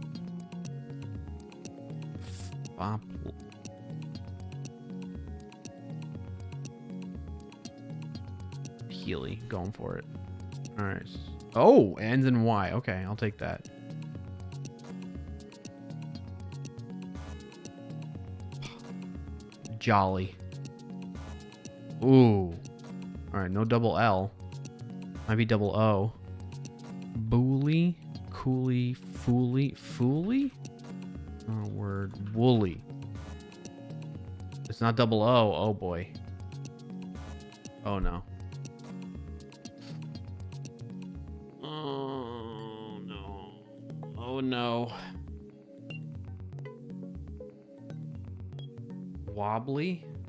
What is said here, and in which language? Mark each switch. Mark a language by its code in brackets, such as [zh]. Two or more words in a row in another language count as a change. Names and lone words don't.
[en] Healy, going for it. All right. Oh, ends in Y. Okay, I'll take that. Jolly. Ooh. All right, no double L. Might be double O. Booly, cooly, fooly, fooly? Oh, word. Woolly. It's not double O. Oh, boy. Oh, no. Oh, no. Oh, no. Wobbly?